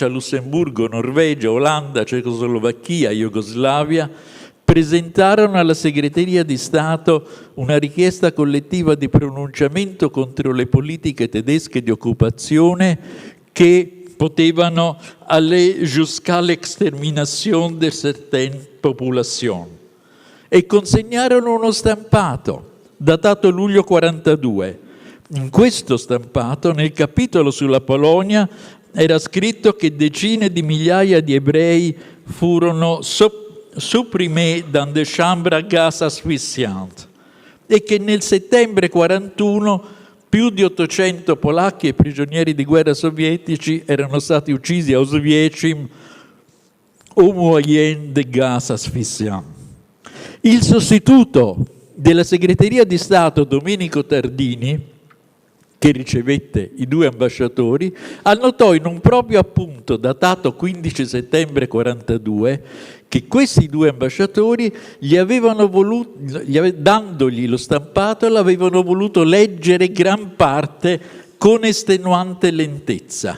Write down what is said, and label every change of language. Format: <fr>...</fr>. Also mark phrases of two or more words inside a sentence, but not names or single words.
<it>Lussemburgo, Norvegia, Olanda, Cecoslovacchia, Jugoslavia, presentarono alla Segreteria di Stato una richiesta collettiva di pronunciamento contro le politiche tedesche di occupazione che potevano</it> <fr>aller jusqu'à l'extermination de certaines populations,</fr> <it>e consegnarono uno stampato datato luglio 42. In questo stampato, nel capitolo sulla Polonia, era scritto che decine di migliaia di ebrei furono</it> <fr>supprimés dans des chambres à gaz asphyxiantes</fr> <it>e che nel settembre 41 più di 800 polacchi e prigionieri di guerra sovietici erano stati uccisi a Oswiecim</it> <fr>au moyen de gaz asphyxiant.</fr> <it>Il sostituto della Segreteria di Stato, Domenico Tardini, che ricevette i due ambasciatori, annotò in un proprio appunto datato 15 settembre 42 che questi due ambasciatori dandogli lo stampato, l'avevano voluto leggere gran parte con estenuante lentezza.</it>